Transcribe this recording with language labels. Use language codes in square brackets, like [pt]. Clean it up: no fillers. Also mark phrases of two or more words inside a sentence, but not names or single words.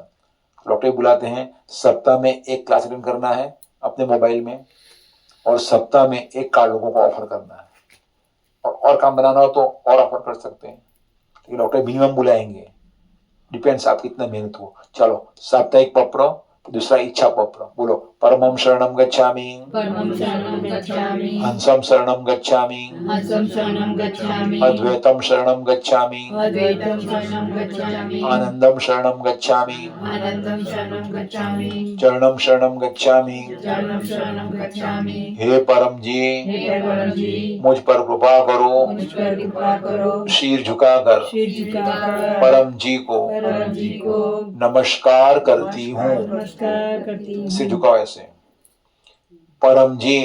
[hi] डॉक्टर बुलाते हैं, सप्ताह में 1 क्लास अटेंड करना है अपने मोबाइल में, और सप्ताह में 1 कार्ड लोगों को ऑफर करना है। और काम बनाना हो तो और ऑफर कर सकते हैं, लेकिन डॉक्टर मिनिमम बुलाएंगे, डिपेंड्स आप कितना मेहनत हो। चलो साप्ताहिक पप्र, दूसरा इच्छा पत्र बोलो [pi] परमं शरणं गच्छामि परमं शरणं गच्छामि हंसं शरणं गच्छामि हंसं शरणं गच्छामि अद्वैतं शरणं गच्छामि अद्वैतं शरणं गच्छामि आनंदं शरणं गच्छामि आनन्दं शरणं गच्छामि चरणं शरणं गच्छामि चरणं शरणं गच्छामि [hi] हे परम जी हे परम जी मुझ पर कृपा करो मुझ पर कृपा करो शीर झुकाकर सिर झुकाकर परम जी को परम जी को नमस्कार करती हूँ नमस्कार करती हूँ। सिर झुकाओ ऐसे परम जी